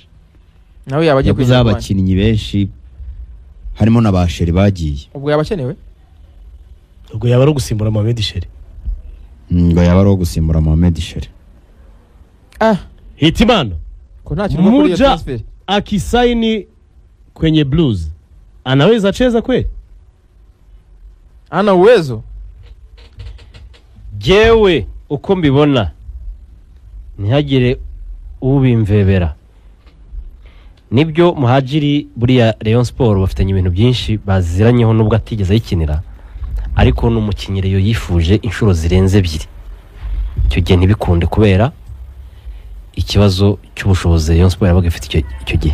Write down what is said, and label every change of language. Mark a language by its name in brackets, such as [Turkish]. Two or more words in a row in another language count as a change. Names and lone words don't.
[Kinyarwanda] nawe yabagiye kwiza abakinnyi benshi harimo n'abasheri bagiye ubwo yabakenewe ubwo yaba ari gusimbura Mohamed Sheri ngo yaba ari gusimbura Mohamed Sheri [Swahili] Hitimana Muja akisaini kwenye Blues anaweza cheza kweli? Ana uwezo? [Kinyarwanda] Jewe uko mbibona ntihagire ubimvebera. Nibyo Muhadjiri buriya Rayon Sport bafitanye ibintu byinshi baziranyeho nubwo atigeze yikinira ariko n'umukinyiro yifuje inshuro zirenze 2 icyo gihe ntibikunde kubera ikibazo cy'ubushobozi Rayon Sport yabaga ifite icyo gihe.